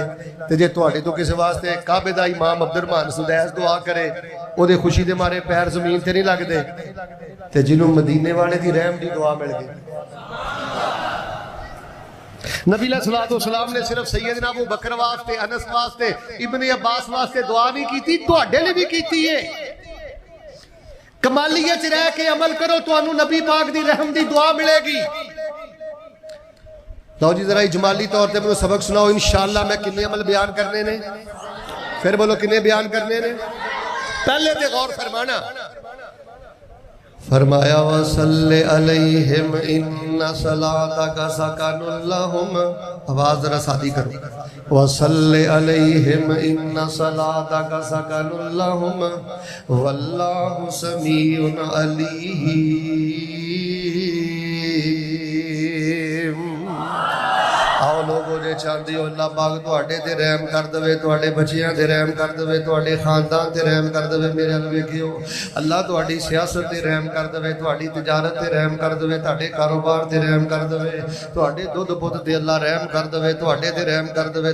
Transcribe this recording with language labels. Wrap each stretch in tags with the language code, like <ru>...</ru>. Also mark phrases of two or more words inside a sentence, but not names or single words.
<pa>تے جے تہاڈے تو کسی واسطے کعبے دا امام عبدالرحمن سدیس دعا کرے، اودے خوشی دے مارے پیر زمین تے نہیں لگدے. تے جنہوں مدینے والے دی رحم دی دعا مل گئی. نبی سلام نے صرف سیدنا ابو بکر واسطے، انس واسطے، ابن عباس واسطے دعا نہیں کی، تہاڈے لئے بھی کی ہے. کمالیت چ رہ کے عمل کرو، تہانوں نبی پاک دی رحم دی دعا ملے گی.</pa> <ur>لو جی ذرا اجمالی طور پہ مجھے سبق سناؤ ان شاء اللہ.</ur> <pa>میں کتنے عمل بیان کرنے نے، پھر بولو کتنے بیان کرنے نے. پہلے تے غور فرمانا، فرمایا</pa> <ar>وصل عليهم إن صلاتك سكن لهم.</ar> <pa>آواز ذرا سادی کرو,</pa> <ar>وصل عليهم إن صلاتك سكن لهم والله سميع عليم.</ar> <pa>آؤ لوکو جے چاہتے ہو اللہ پاک تہاڈے تے رحم کر دیوے، تہاڈے بچیاں تے رحم کر دیوے، تہاڈے خاندان تے رحم کر دیوے. میرے ال ویکھیو، اللہ تہاڈی سیاست تے رحم کر دیوے، تہاڈی تجارت تے رحم کر دیوے، تہاڈے کاروبار تے رحم کر دیوے، تہاڈے دودھ پت تے اللہ رحم کر دیوے، تہاڈے تے رحم کر دیوے.</pa>